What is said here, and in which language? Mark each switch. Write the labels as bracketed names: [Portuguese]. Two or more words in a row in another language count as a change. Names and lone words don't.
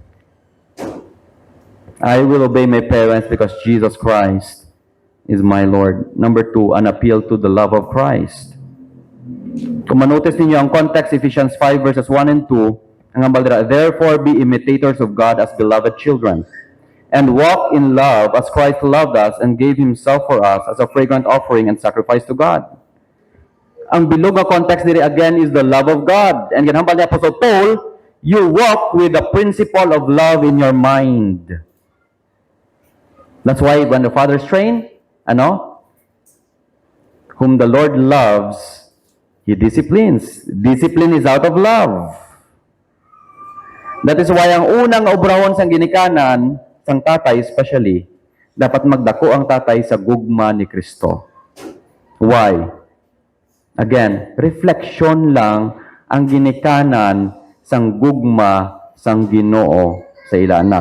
[English] I will obey my parents because Jesus Christ is my Lord. Number 2, an appeal to the love of Christ. [Hiligaynon] Kung manotice ninyo ang context, [English] Ephesians 5 verses 1 and 2, [Hiligaynon] ang ambal dira, [English] therefore be imitators of God as beloved children, and walk in love as Christ loved us and gave Himself for us as a fragrant offering and sacrifice to God. [Hiligaynon] Ang bilog nga context diri [English] again is the love of God. [Hiligaynon] And ginhambal ni [English] Apostle Paul, you walk with the principle of love in your mind. That's why when the fathers train, whom the Lord loves, He disciplines. Discipline is out of love. That is why [Hiligaynon] ang unang obrahon sang ginikanan, sang tatay especially, dapat magdako ang tatay sa gugma ni Kristo. [English] Why? [Hiligaynon] Again, reflection lang ang ginikanan sang gugma sang Ginoo sa ila anak.